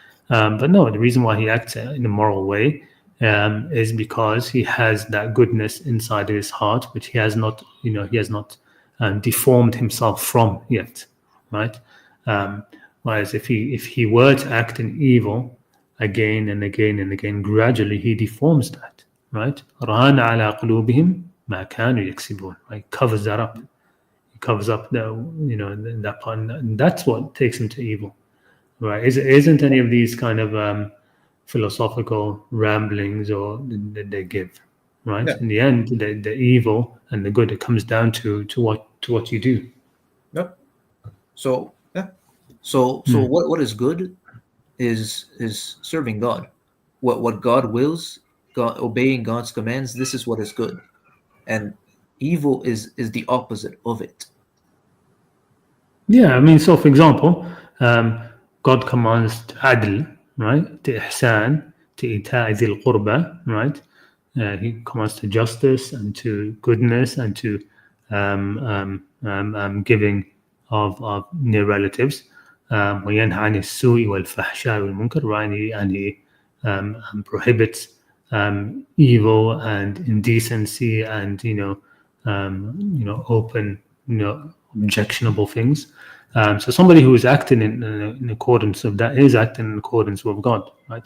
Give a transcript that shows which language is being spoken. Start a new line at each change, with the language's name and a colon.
English: But no, the reason why he acts in a moral way is because he has that goodness inside of his heart, which he has not deformed himself from yet, right? Whereas if he were to act in evil again and again and again, gradually he deforms that, right?
Arabic: رَانَ عَلَى قُلُوبِهِمْ مَا كَانُوا يَكْسِبُونَ,
English: right? Covers that up. He covers up that part, and that's what takes him to evil. Right? Isn't any of these kind of philosophical ramblings or that they give, right? yeah, In the end, the evil and the good, it comes down to what you do. yeah. So yeah, so what is good is serving God. What God wills, God obeying God's commands. This is what is good, and evil is the opposite of it. Yeah, I mean, so for example, God commands to adl, right? To ihsan, to ita'i dhil qurba, right? He commands to justice and to goodness and to giving of near relatives.
Arabic: وينهى عن السوء والفحشاء والمنكر,
English: right? And he prohibits evil and indecency and open objectionable things. So somebody who is acting in accordance with that is acting in accordance with God, right?